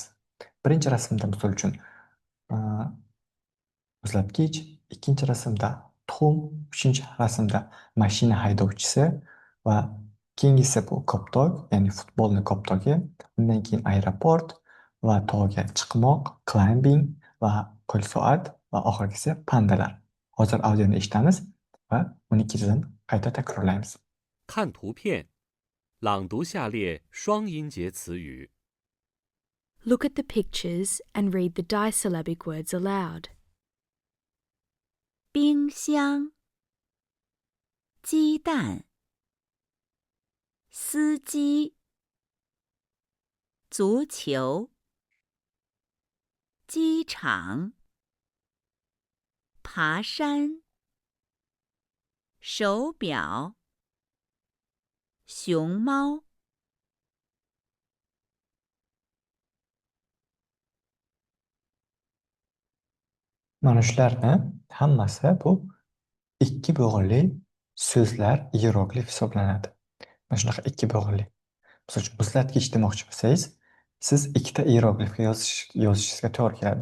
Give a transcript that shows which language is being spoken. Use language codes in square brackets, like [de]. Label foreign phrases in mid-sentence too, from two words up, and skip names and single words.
[uz] Birinchi rasmda misol uchun muzlatgich, ikkinchi rasmda tuxum, uchinchi rasmda mashina haydovchisi va keyingisi bu koptok, ya'ni futbolni koptogi, undan keyin aeroport va tog'ga chiqmoq, climbing va qo'l soat va oxirgisi pandalar. Hozir audioni eshitamiz va uni ikkinchidan qayta takrorlaymiz. [zh] 看图片，朗读下列双音节词语。 [en] Look at the pictures and read the disyllabic words aloud. [zh] 冰箱、鸡蛋、司机、足球、机场、爬山、手表、熊猫。 [uz] Mana shularni hammasi bu ikki bo'g'inli so'zlar iyeroglif hisoblanadi. Mana shunaqa ikki bo'g'inli. Misol uchun muzlatgich demoqchi bo'lsangiz, siz ikkita iyeroglifga yozishingizga to'g'ri keladi.